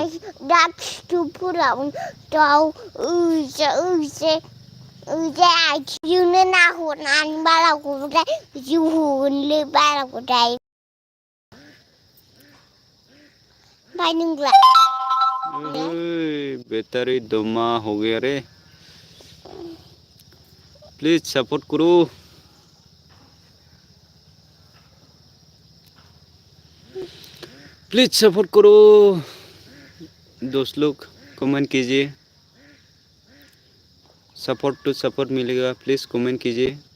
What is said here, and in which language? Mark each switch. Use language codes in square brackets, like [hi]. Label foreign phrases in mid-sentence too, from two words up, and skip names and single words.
[brx] दा खिथुफोराव दाउ ओजाय आथिंजोंनो नाहरनानै बालाखौथाय जिउ होगोनलै बालाखौथाय ओमफ्राय नोंलाय [hi] बैटारी दमा हो गया रे [en] please support [hi] करो [en] please support [hi] करो दोस्त लोग कमेंट कीजिए [en] support to support [hi] मिलेगा प्लीज कमेंट कीजिए